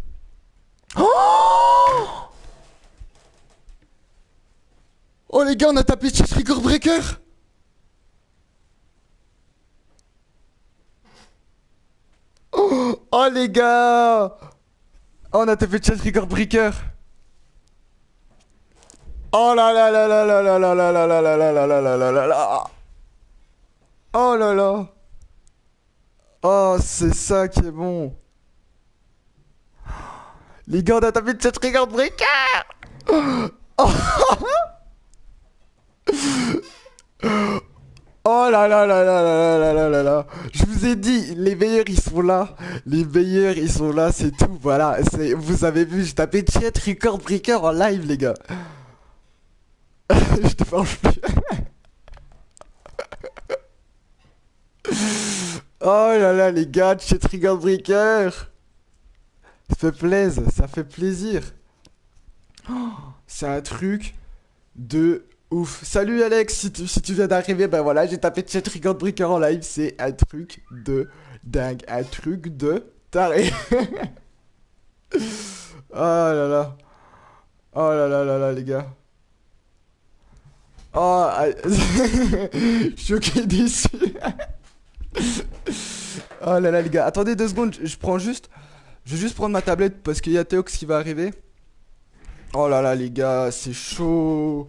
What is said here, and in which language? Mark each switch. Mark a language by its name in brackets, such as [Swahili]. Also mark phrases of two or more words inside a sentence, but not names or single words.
[French] Oh, oh, les gars, on a tapé Chess Record Breaker. Oh, les gars. Oh, on a tapé Chess Record Breaker. Oh là là là là là là là là là là là là là là là là là. Oh là là. Oh, c'est ça qui est bon. Les gars, on a tapé Chess Record Breaker. Oh là là là là là là là là là. Je vous ai dit, les meilleurs ils sont là. Les meilleurs ils sont là, c'est tout. Voilà, vous avez vu, j'ai tapé Chet Record Breaker en live, les gars. Je te parle plus. Oh là là, les gars, Chet Record Breaker. Ça fait plaisir, ça fait plaisir. C'est un truc de ouf. Salut Alex, si tu viens d'arriver, ben voilà, j'ai tapé Chet Record Breaker en live. C'est un truc de dingue, un truc de taré. Oh là là. Oh là là là là, les gars. Oh, ah, choqué déçu. Oh là là, les gars. Attendez 2 secondes, je prends juste. Je vais juste prendre ma tablette parce qu'il y a Théox qui va arriver. Oh là là, les gars, c'est chaud.